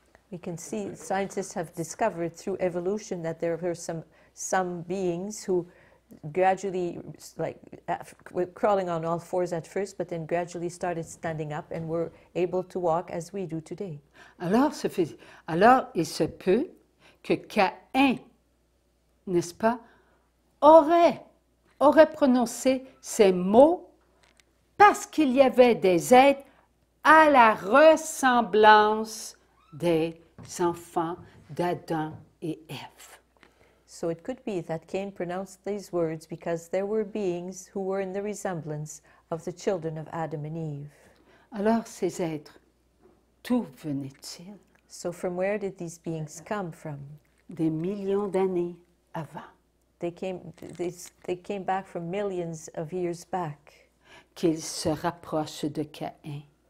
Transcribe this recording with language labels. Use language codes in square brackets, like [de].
[en] We can see scientists have discovered through evolution that there were some beings who gradually, were crawling on all fours at first, but then gradually started standing up and were able to walk as we do today. [fr] Alors, il se peut que Caïn, n'est-ce pas, aurait prononcé ces mots parce qu'il y avait des êtres à la ressemblance des enfants d'Adam et Ève. [en] So it could be that Cain pronounced these words because there were beings who were in the resemblance of the children of Adam and Eve. [fr] Alors, ces êtres, d'où venaient-ils? [en] So from where did these beings come from? [fr] Des millions d'années avant. [en] They came back from millions of years back. [fr] Qu'ils se rapprochent de Caïn.